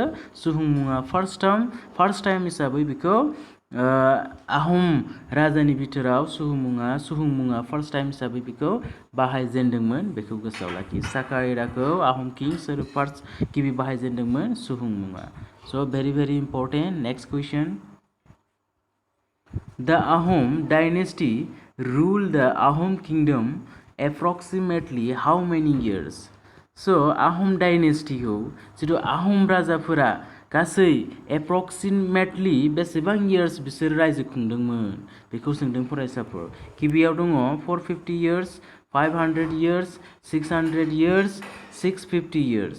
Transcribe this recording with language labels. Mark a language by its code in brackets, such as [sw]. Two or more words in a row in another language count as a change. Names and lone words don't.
[brx] सुहुंमुंआ [en] first time [brx] हिसाबै बेखौ आहम राजानि बिथोराव सुहुंमुंआ [en] first time [brx] हिसाबै बेखौ बाहायजेनदोंमोन, बेखौ गोसोआव लाखि। साका एराखौ आहम किं सोर फार्स्ट गिबि बाहायजेनदोंमोन? [en] सुहुंमुंआ। so very important. next question. The Ahom dynasty ruled the Ahom kingdom approximately how many years? [brx] So आहम डाइनेस्टिखौ जिथु आहम राजाफोरा गासै एप्रक्सिमेटलि बेसेबां इयार्स बिसोर रायजो खुंदोंमोन बेखौ सोंदों फरायसाफोर। गिबियाव दङ 450 इयार्स, 500 इयार्स, 600 इयार्स, 650 इयार्स।